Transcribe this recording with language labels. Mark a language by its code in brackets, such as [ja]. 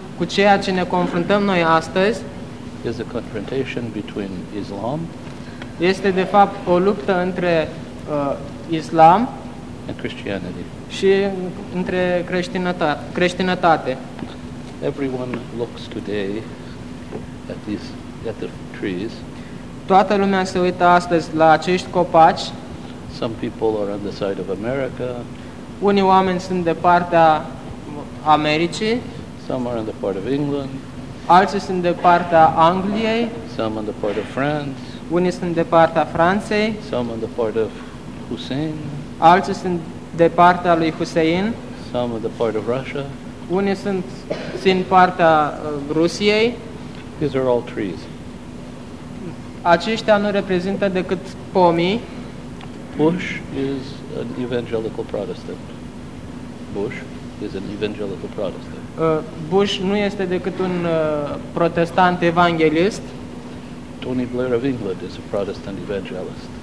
[ro] ceea ce ne confruntăm noi astăzi, [en] is a confrontation between Islam, [ro] este de fapt o luptă între Islam [en] and Christianity. [ro] Și între creștinătate. [en] Everyone looks today at these at the trees. [ro] Toată lumea se uită astăzi la acești copaci. [en] Some people are on the side of America. [ro] Unii oameni sunt de partea Americii. [en] Some are on the part of England. [ro] Alții sunt de partea Angliei. [en] Some on the part of France. [ro] Unii sunt de partea Franței. [en] Some on the part of Hussein. [ro] Alții sunt de partea lui Hussein. [en] Some on the part of Russia. [ro] Unii sunt din partea Rusiei. [en] These are all trees. [ro] Aceștia nu reprezintă decât pomii. [en] Bush is an evangelical Protestant. Bush is an evangelical Protestant. [ro] Bush nu este decât un protestant evanghelist. [en] Tony Blair of England is a Protestant evangelist.